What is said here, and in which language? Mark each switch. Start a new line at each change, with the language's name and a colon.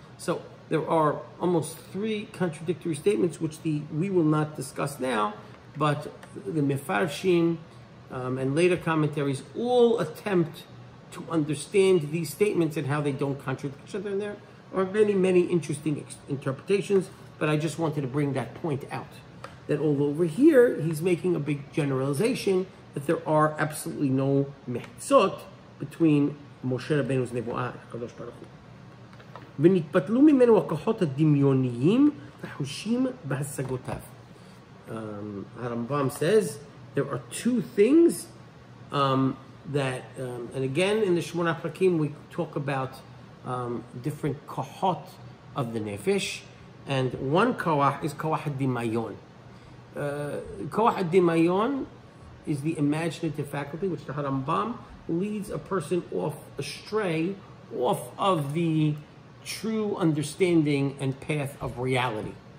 English: So there are almost three contradictory statements, which we will not discuss now, but the Mefarshim and later commentaries all attempt to understand these statements and how they don't contradict each other. And there are many, many interesting interpretations, but I just wanted to bring that point out. That although over here, he's making a big generalization, that there are absolutely no mechzot between Moshe Rabbeinu's Nevu'ah and HaKadosh Baruch Hu.
Hebrew: ונתפתלו ממנו הכוחות הדמיוניים החושים בהשגותיו.
English: Harambam says there are two things that, and again in the Shmona Prakim we talk about different kohot of the nefesh, and one koach is koach hadimayon. Koach hadimayon is the imaginative faculty, which the Harambam leads a person astray off of the true understanding and path of reality.